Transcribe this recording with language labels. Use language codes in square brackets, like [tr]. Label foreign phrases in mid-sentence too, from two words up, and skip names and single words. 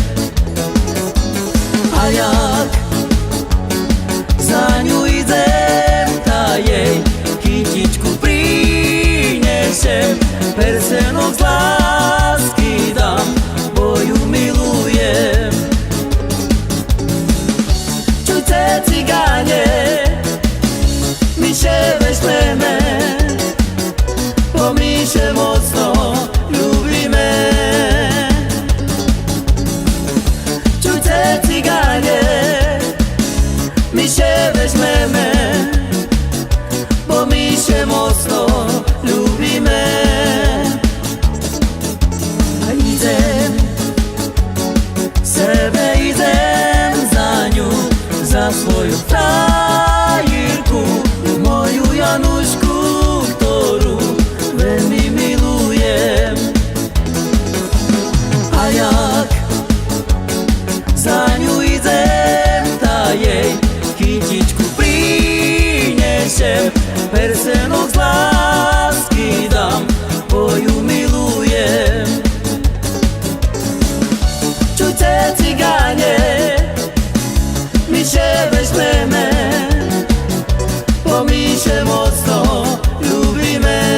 [sk] A jak za ňu idem, tá jej kytičku prinesem, persenok z lásky dám, bo ju milujem. Čujte cigáne, [pl] my się weźmiemy, bo my się mocno lubimy. Czujte cyganie, my się weźmiemy, bo my się mocno lubimy. [sk] A idem, sebe idem [pl] za nią, za swoją [sk] tajírku, moju Janušku, ktorú veľmi milujem. A jak za ňu idem, tá jej kytičku prinesem, persenok z lásky dám, bo ju milujem. Čujte cigáne, [pl] my się weźmiemy, bo my się mocno lubimy.